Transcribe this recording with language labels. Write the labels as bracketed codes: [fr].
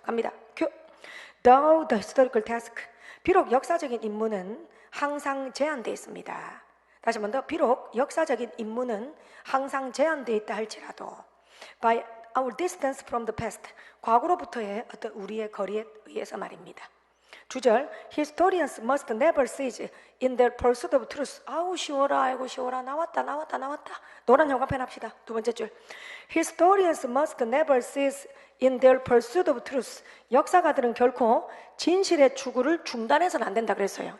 [ko] 갑니다. 큐. [en] Though the historical task. [ko] 비록 역사적인 임무는 항상 제한되어 있습니다. 다시 한 번 더. 비록 역사적인 임무는 항상 제한되어 있다 할지라도 [en] by our distance from the past. [ko] 과거로부터의 어떤 우리의 거리에 의해서 말입니다. [en] 주절, historians must never cease in their pursuit of truth. [ko] 아우 쉬워라, 아이고 쉬워라. 나왔다. 노란 형광펜 합시다. 두 번째 줄. [en] Historians must never cease in their pursuit of truth. [ko] 역사가들은 결코 진실의 추구를 중단해서는 안 된다 그랬어요.